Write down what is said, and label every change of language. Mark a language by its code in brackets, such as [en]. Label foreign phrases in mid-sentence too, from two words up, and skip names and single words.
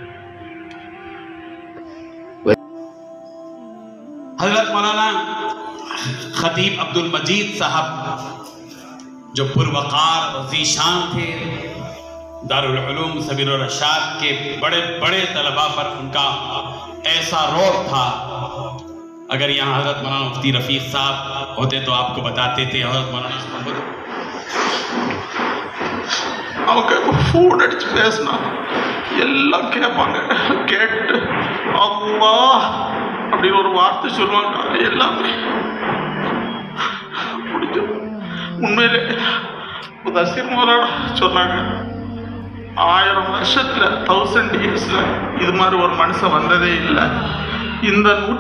[ur] حضرت مولانا خطیب عبدالمجید صاحب جو پروقار اور ذیشان تھے، دارالعلوم سبیل الرشاد کے بڑے بڑے طلباء پر ان کا ایسا رعب تھا، اگر یہاں حضرت مولانا مفتی رفیق صاحب ہوتے تو آپ کو بتاتے تھے حضرت مولانا [ta] அவங்க ஃபோன் அடிச்சு பேசினா எல்லாம் கேட்பாங்க, கேட்டு அல்லாஹ் அப்படின்னு ஒரு வார்த்தை சொல்லுவாங்க, எல்லாமே முடிஞ்சு உண்மையிலே முதஸ்ஸிர் மௌலானா சொன்னாங்க, 1000 வருஷத்துல 1000 yearsல இது மாதிரி ஒரு மனுஷன் வந்ததே இல்லை.